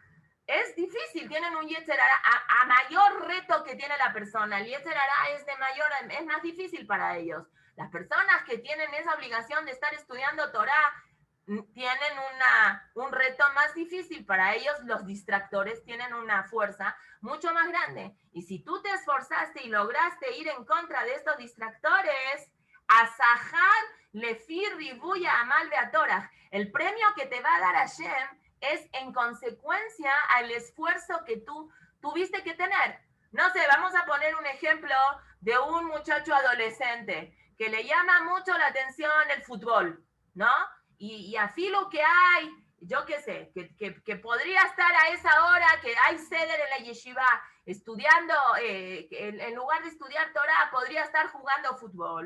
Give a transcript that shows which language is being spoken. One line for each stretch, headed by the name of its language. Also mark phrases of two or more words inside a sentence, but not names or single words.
Spanish: Es difícil, tienen un
Hebrew: יצר הרע,
Spanish: a mayor reto que tiene la persona, el
Hebrew: יצר הרע
Spanish: es más difícil para ellos. Las personas que tienen esa obligación de estar estudiando Torah tienen un reto más difícil. Para ellos los distractores tienen una fuerza mucho más grande. Y si tú te esforzaste y lograste ir en contra de estos distractores,
Hebrew: השכר לפי ריבוי עמל בתורה,
Spanish: el premio que te va a dar Hashem es en consecuencia al esfuerzo que tú tuviste que tener. No sé, vamos a poner un ejemplo de un muchacho adolescente que le llama mucho la atención el fútbol, ¿no? Y así lo que hay, yo qué sé, que podría estar a esa hora que hay seder en la yeshiva estudiando, en lugar de estudiar Torah, podría estar jugando fútbol.